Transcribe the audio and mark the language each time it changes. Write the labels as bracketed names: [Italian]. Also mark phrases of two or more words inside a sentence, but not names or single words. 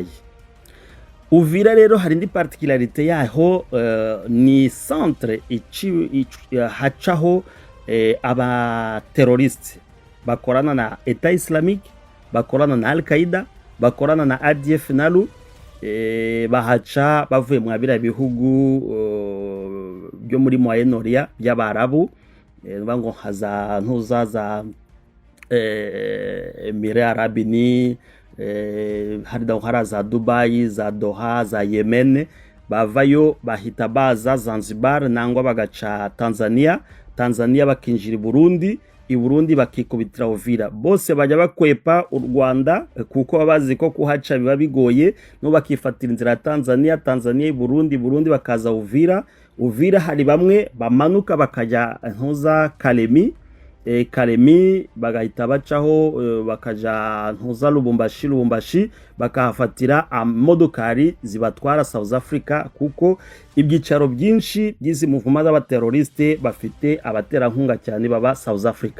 [Rundi] Uvira rero hari indi particularité yaho, ni centre hacaho aba terroriste bakorana na [French] Etat Islamique, [Rundi] bakorana na Al-Qaeda, bakorana na ADF NALU, bahaca bavuye mu biriya bihugu byo muri Moyen-Orient by'Abarabu, ngo haza ntuzaza Emirates Arabes Unis, hari za Dubai, za Doha, za Yemen, bavayo bahita baza Zanzibar nangwa bagaca Tanzania bakinjira i Burundi bakikubitira Uvira. Bose bajya bakwepa u Rwanda kuko babazi ko kuhaca biba bigoye, no bakifatira inzira Tanzania i Burundi bakaza Uvira hari bamwe bamanuka bakajya ntuza Kalemi bagahita bacaho bakaja ntuza Lubumbashi bakahafatira amodokari zibatwara South Africa, kuko ibyicaro byinshi by'izi muvuma z'abateroriste bafite abaterankunga cyane baba South Africa.